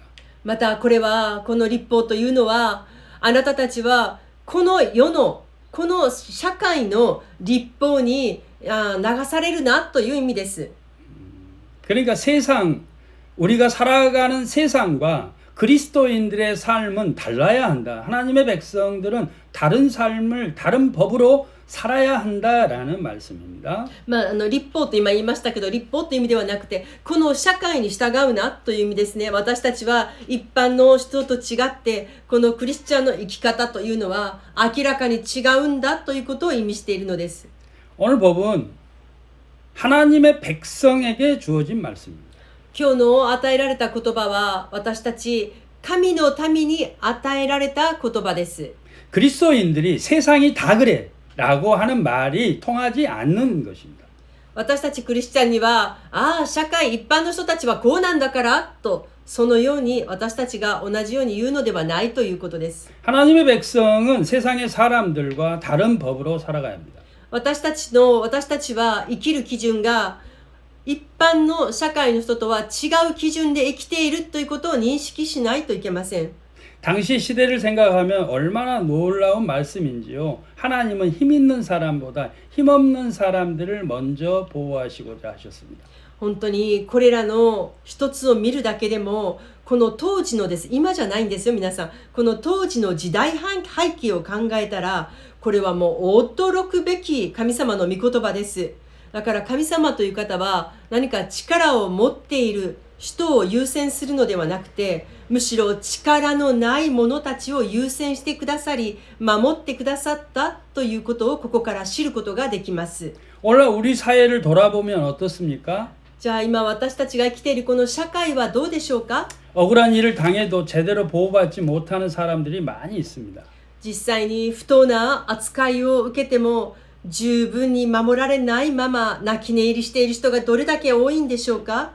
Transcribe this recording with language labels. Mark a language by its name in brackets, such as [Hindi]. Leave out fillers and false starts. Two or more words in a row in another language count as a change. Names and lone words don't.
[Japanese] またこれはこの立法というのは、あなたたちはこの世のこの社会の立法に流されるなという意味です。 [Korean] 그러니까 세상 우리가 살아가는 세상과 그리스도인들의 삶은 달라야 한다. 하나님의 백성들은 다른 삶을 다른 법으로 살아야 한다라는 말씀입니다. [Japanese] 立法と今言いましたけど、立法という意味ではなくて、この社会に従うなという意味ですね。私たちは一般の人と違って、このクリスチャンの生き方というのは明らかに違うんだということを意味しているのです。 [Korean] 오늘 법은 하나님의 백성에게 주어진 말씀입니다. [Japanese] 今日の与えられた言葉は私たち神の民に与えられた言葉です。 [Korean] 그리스도인들이 세상이 다 그래 라고 하는 말이 통하지 않는 것입니다. [Japanese] 私たちクリスチャンには、社会一般の人たちはこうなんだからと、そのように私たちが同じように言うのではないということです。 [Korean] 하나님의 백성은 세상의 사람들과 다른 법으로 살아가야 합니다. [Japanese] 私たちは生きる基準が一般の社会の人とは違う基準で生きているということを認識しないといけません。 [Korean] 당시 시대를 생각하면 얼마나 놀라운 말씀인지요. 하나님은 힘 있는 사람보다 힘 없는 사람들을 먼저 보호하시고자 하셨습니다. [Japanese] 本当にこれらの一つを見るだけでも、この当時のです、今じゃないんですよ皆さん。この当時の時代背景を考えたら、これはもう驚くべき神様の御言葉です。だから神様という方は何か力を持っている人を優先するのではなくて、むしろ力のない者たちを優先してくださり、守ってくださったということをここから知ることができます。 [Korean] 오늘 우리 사회를 돌아보면 어떻습니까? [Japanese] じゃあ今私たちが生きているこの社会はどうでしょうか？ [Korean] 억울한 일을 당해도 제대로 보호받지 못하는 사람들이 많이 있습니다. [Japanese] 実際に不当な扱いを受けても十分に守られないまま泣き寝入りしている人がどれだけ多いんでしょうか？